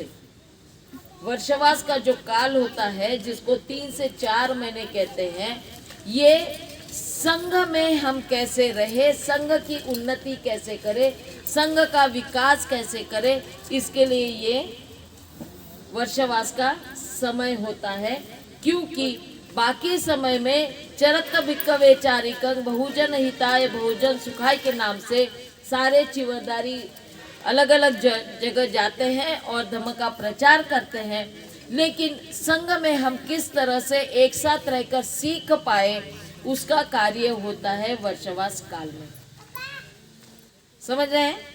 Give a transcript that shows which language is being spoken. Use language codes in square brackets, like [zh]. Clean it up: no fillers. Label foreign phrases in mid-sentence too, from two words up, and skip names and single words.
[hi] वर्षावास का जो काल होता है, जिसको 3 से 4 महीने कहते हैं, ये संघ में हम कैसे रहे, संघ की उन्नति कैसे करें, संघ का विकास कैसे करें, इसके लिए ये वर्षावास का समय होता है। क्योंकि बाकी समय में [pi] चरक भिक्खवे चारिकं बहुजन हिताय बहुजन सुखाय [hi] के नाम से सारे चिवरदारी अलग अलग जगह जाते हैं और धर्म का प्रचार करते हैं। लेकिन संघ में हम किस तरह से एक साथ रहकर सीख पाए, उसका कार्य होता है वर्षावास काल में। समझ रहे हैं?